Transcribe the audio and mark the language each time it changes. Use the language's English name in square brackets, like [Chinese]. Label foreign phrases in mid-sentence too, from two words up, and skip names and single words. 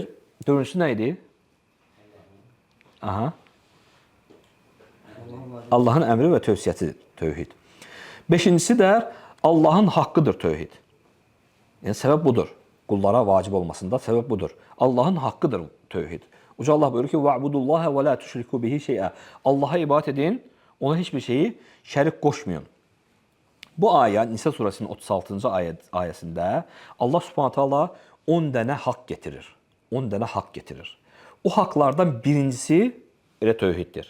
[Azerbaijani] Dördüncüsü nə idi? Aha. Allahın əmri və tövsiyəsi tövhid. Beşincisi də Allahın haqqıdır tövhid. Yəni, səbəb budur. Qullara vacib olmasında səbəb budur. Allahın haqqıdır tövhid. Uca Allah buyurur ki, [Arabic] وَعْبُدُ اللّٰهَ وَلَا تُشْرِكُوا بِهِ شَيْئًا [Azerbaijani] Allaha ibadət edin, ona heç bir şeyi şərik qoşmayın. Bu ayə, Nisa surəsinin 36-cı ayəsində [Arabic] الله سبحانه تعالى [Azerbaijani] 10 dənə haqq getirir. 10 dənə haqq getirir. O haqlardan birincisi elə tövhiddir.